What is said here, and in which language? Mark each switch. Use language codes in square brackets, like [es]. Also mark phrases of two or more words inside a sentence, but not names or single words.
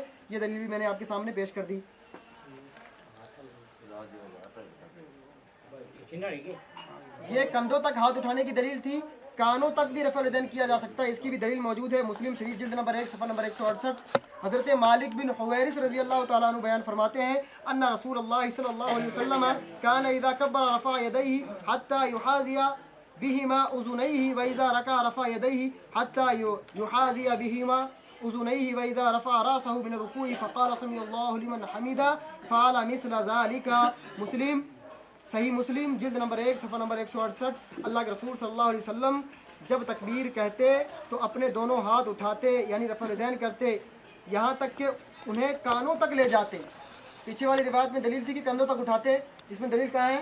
[ur] یہ دلیل بھی میں نے آپ کے سامنے پیش کر دی. یہ کندھوں تک ہاتھ اٹھانے کی دلیل تھی. کانوں تک بھی [ar] رفع الیدین [ur] کیا جا سکتا ہے, اس کی بھی دلیل موجود ہے مسلم شریف جلد نمبر 1 صفحہ نمبر 168. حضرت مالک بن حویرث رضی اللہ تعالیٰ عنہ بیان فرماتے ہیں [ar] ان رسول اللہ صلی اللہ علیہ وسلم کان اذا کبر رفع یدیہ حتی یحاذی بہما اذنیہ واذا رکع رفع یدیہ حتی یحاذی بہما أذنيه وإذا رفع رأسه من الركوع فقال سمع الله لمن حمده فعل مثل ذلك. [ur] مسلم صحیح مسلم جلد نمبر 1 صفحہ نمبر 168. اللہ کے رسول [ar] صلی اللہ علیہ وسلم [ur] جب تکبیر کہتے تو اپنے دونوں ہاتھ اٹھاتے یعنی [ar] رفع الیدین [ur] کرتے یہاں تک کہ انہیں کانوں تک لے جاتے. پیچھے والی روایت میں دلیل تھی کہ کندھوں تک اٹھاتے, اس میں دلیل کہاں ہے؟